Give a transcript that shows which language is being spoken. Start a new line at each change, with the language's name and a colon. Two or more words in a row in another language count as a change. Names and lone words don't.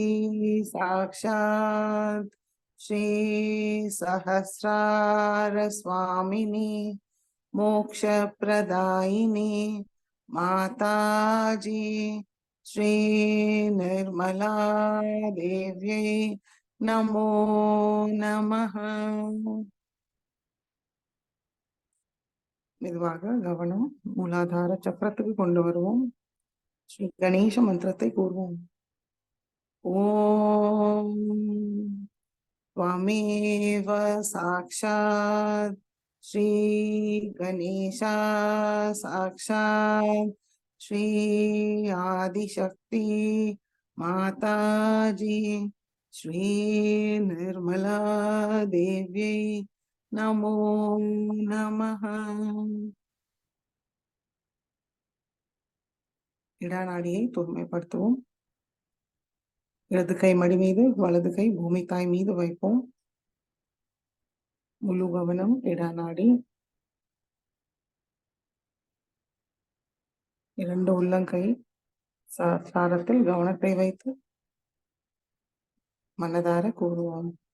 Sanskrit: साक्षात् श्री सहस्रार स्वामिनी मोक्षप्रदायिनी माताजी श्री निर्मला देव्यै नमो नमः।
Tamil: மெதுவாக கவனம் மூலாதார சக்கரத்துக்கு கொண்டு வருவோம். ஸ்ரீ கணேச மந்திரத்தை கூறுவோம்.
Sanskrit: ஓம் त्वमेव साक्षात् श्री गणेशा साक्षात् श्री आदिशक्ति माताजी श्री निर्मला देव्यै नमो नमः।
Tamil: இடநாடியை தூய்மைப்படுத்துவோம். இடது கை மடி மீது வலது கை பூமி தாய் மீது வைப்போம். முழு கவனம் இடநாடி. 2 உள்ளங்கை சாரத்தில் கவனத்தை வைத்து மனதார கூறுவோம்.